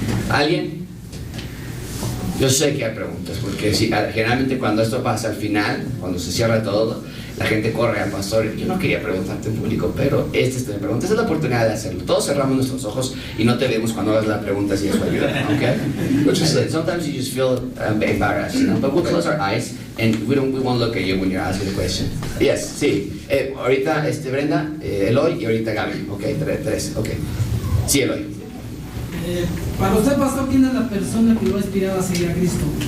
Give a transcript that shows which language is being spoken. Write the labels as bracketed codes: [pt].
[es] ¿Alguien? Yo sé que hay preguntas, porque generalmente cuando esto pasa al final, cuando se cierra todo, la gente corre al pastor. Yo no quería preguntarte en público, pero esta es la oportunidad de hacerlo. Todos cerramos nuestros ojos y no te vemos cuando hagas la pregunta, si eso ayuda, ¿ok? [en] Sometimes you just feel embarrassed, you know? But we'll close our eyes and we won't look at you when you're asking the question. Yes, sí. [es] Ahorita Brenda, Eloy y ahorita Gaby, ¿ok? Tres, ¿ok? Sí, Eloy. Para usted, pastor, ¿quién es la persona que lo ha inspirado a seguir a Cristo?